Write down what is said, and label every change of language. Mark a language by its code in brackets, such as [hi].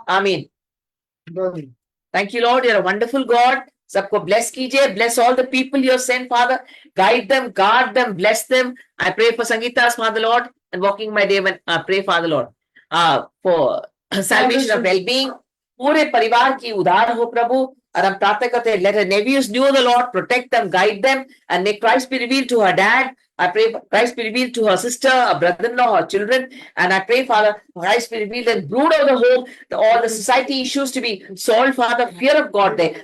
[en] Amen. Done. Thank you, Lord. You're a wonderful God. [hi] Sabko bless कीजिए. [en] Bless all the people you have sent, Father. Guide them, guard them, bless them. I pray for Sangeeta's, Father Lord, and walking my day when I pray, Father Lord, for salvation of well-being. [hi] पूरे परिवार की उद्धार हो प्रभु. और हम प्रार्थना करते हैं, [en] let her nephews know the Lord, protect them, guide them, and may Christ be revealed to her dad. I pray Christ be revealed to her sister, her brother-in-law, her children, and I pray, Father, Christ be revealed and brood over the home, all the society issues to be solved, Father, fear of God there.